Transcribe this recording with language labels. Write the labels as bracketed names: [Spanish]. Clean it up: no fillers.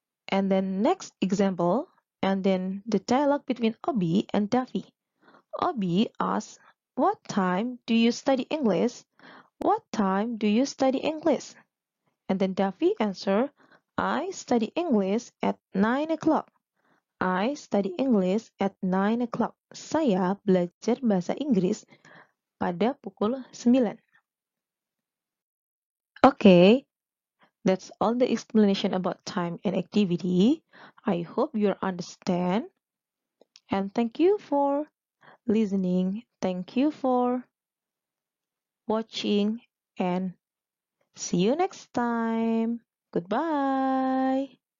[English] And then next example, and then the dialogue between Obi and Duffy. Obi asks, what time do you study English? What time do you study English? And then Duffy answers, I study English at 9 o'clock. I study English at 9 o'clock. [Indonesian] Saya belajar bahasa Inggris pada pukul 9. [English] Okay, that's all the explanation about time and activity. I hope you understand. And thank you for listening. Thank you for watching and see you next time. Goodbye.